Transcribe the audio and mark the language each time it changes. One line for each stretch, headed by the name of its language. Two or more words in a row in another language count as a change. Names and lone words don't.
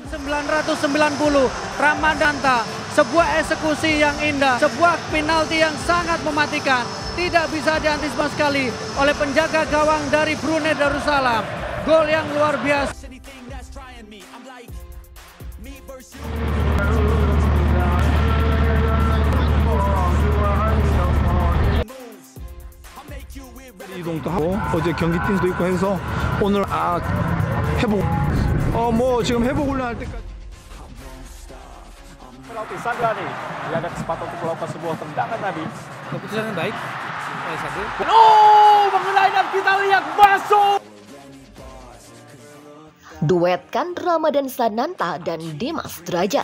Indonesian: 1990, Ramadanta, sebuah eksekusi yang indah, sebuah penalti yang sangat mematikan. Tidak bisa diantisipasi sekali oleh penjaga gawang dari Brunei Darussalam. Gol yang luar biasa.
Korean: 이동도 하고 어제 경기 팀도 있고 해서 오늘 회복 지금 회복 훈련할 때까지
Indonesian: Penalti Sandrani, dia ada kesempatan untuk melakukan sebuah tendangan tadi. Keputusan yang baik. Mengenai dan kita lihat masuk. Duetkan Ramadan Sananta dan Dimas Derajat.